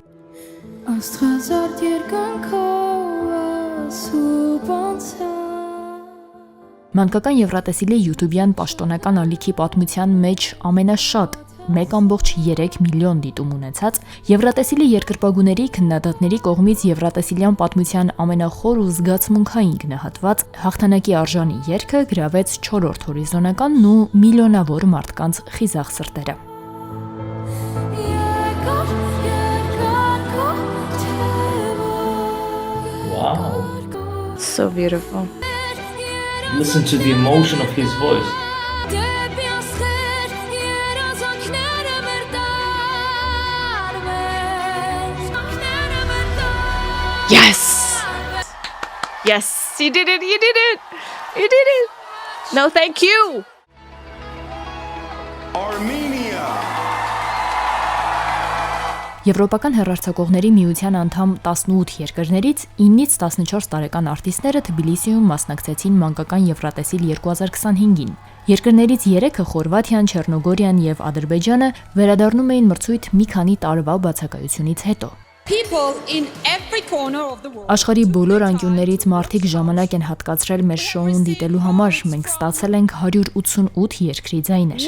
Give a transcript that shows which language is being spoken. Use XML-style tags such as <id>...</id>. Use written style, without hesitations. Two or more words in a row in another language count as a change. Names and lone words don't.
<hy>Մանկական Եվրատեսիլի յութուբյան պաշտոնական ալիքի պատմության մեջ ամենաշատ 1.3 միլիոն դիտում ունեցած Եվրատեսիլի երկրպագուների քննադատների կողմից Եվրատեսիլյան պատմության ամենախոր ու զգացմունքային գնահատված հաղթանակի արժանի երգը գրավեց 4-րդ հորիզոնականն ու միլիոնավոր մարդկանց խիզախ սրտերը։</hy> <en>Wow. So beautiful. Listen to the emotion of his voice. Yes! Yes, you did it, you did it! You did it! No, thank you! Armenia!</en> <hy>Եվրոպական հեռարձակողների միության անդամ 18 երկրներից 9-ից 14 տարեկան արտիստները Թբիլիսիում մասնակցեցին մանկական Եվրատեսիլ 2025-ին։ Երկրներից 3-ը Խորվաթիան, Չեռնոգորիան եւ Ադրբեջանը վերադառնում էին մրցույթ մի քանի տարվա բացակայությունից հետո։ Աշխարհի բոլոր անկյուններից մարդիկ ժամանակ են հատկացրել մեր շոուն դիտելու համար։ Մենք ստացել ենք 188 երկրի ձայներ։</hy>